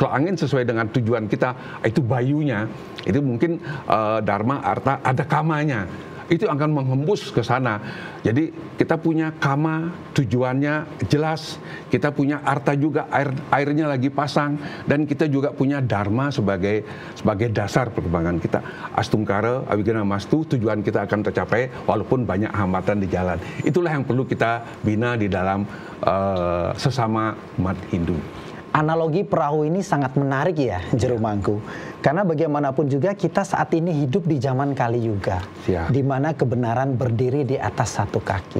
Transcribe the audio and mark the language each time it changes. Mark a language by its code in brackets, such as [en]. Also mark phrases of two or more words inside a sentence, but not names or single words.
[id] Kalau angin sesuai dengan tujuan kita, itu bayunya, itu mungkin dharma, arta, ada kamanya. Itu akan menghembus ke sana. Jadi kita punya kama, tujuannya jelas. Kita punya arta juga, airnya lagi pasang. Dan kita juga punya dharma sebagai dasar perkembangan kita. [sa] Astungkara, awigana mastu, [id] tujuan kita akan tercapai walaupun banyak hambatan di jalan. Itulah yang perlu kita bina di dalam sesama umat Hindu. Analogi perahu ini sangat menarik ya, Juru Mangku. Karena bagaimanapun juga kita saat ini hidup di zaman Kali Yuga, di mana kebenaran berdiri di atas satu kaki.